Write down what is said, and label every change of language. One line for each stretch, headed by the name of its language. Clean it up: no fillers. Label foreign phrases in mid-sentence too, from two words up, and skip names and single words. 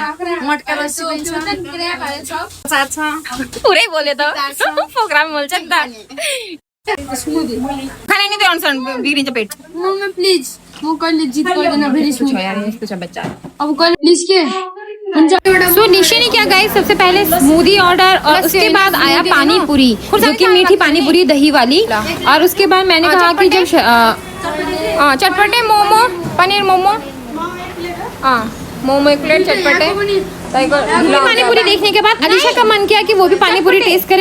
Nepali: मटका लस्सी बन्छ, साथ छ पुरै बोले त प्रोग्राम बोल्छ नि त। स्मुदी खाने नि त्यो अनुसार बिग्रिन्छ पेट।
English: mummy please
Nepali: म कहिले जित गर्दैन फेरि छ यार यस्तो छ बच्चा। अब कहिले प्लिज के हुन्छ।
Hindi: सो निशे ने क्या गाइस सबसे पहले स्मूदी ऑर्डर और उसके बाद आया पानी पूरी जो कि मीठी पानी पूरी दही वाली। और उसके बाद मैंने कहा कि जब चटपटे मोमो पनीर मोमो मोमो एक प्लेट चटपटे पानी पूरी देखने के बाद अलीशा का मन किया कि वो भी पानी पूरी टेस्ट करे।